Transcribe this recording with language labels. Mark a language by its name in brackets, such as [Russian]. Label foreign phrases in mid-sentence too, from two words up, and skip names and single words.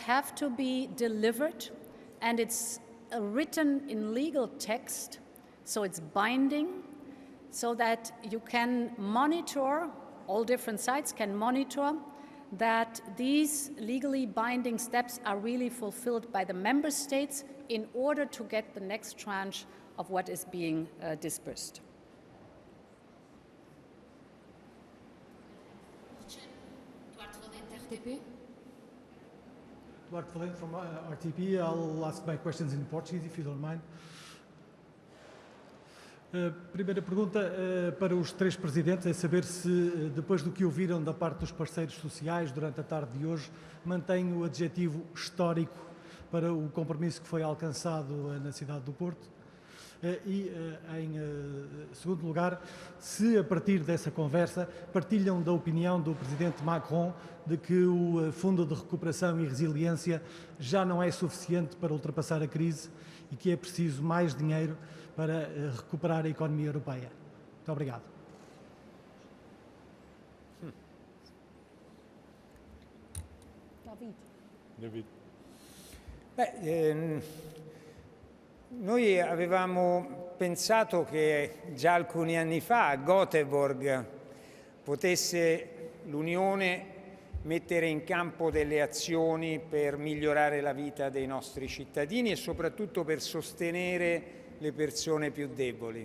[English] have to be delivered, and it's written in legal text, so it's binding, so that you can monitor, all different sides can monitor that these legally binding steps are really fulfilled by the member states in order to get the next tranche of what is being dispersed. Duarte Valente from RTP. I'll ask my questions in Portuguese, if you don't mind. [Portuguese] Primeira pergunta para os três presidentes é saber se, depois do que ouviram da parte dos parceiros sociais durante a tarde de hoje, mantém o adjetivo histórico para o compromisso que foi alcançado na cidade do Porto. E, em segundo lugar, se a partir dessa conversa partilham da opinião do presidente Macron de que o Fundo de Recuperação e Resiliência já não é suficiente para ultrapassar a crise e que é preciso mais dinheiro para recuperar a economia europeia. Muito obrigado. David. [Italian] Noi avevamo pensato che già alcuni anni fa a Göteborg potesse l'Unione mettere in campo delle azioni per migliorare la vita dei nostri cittadini e soprattutto per sostenere le persone più deboli.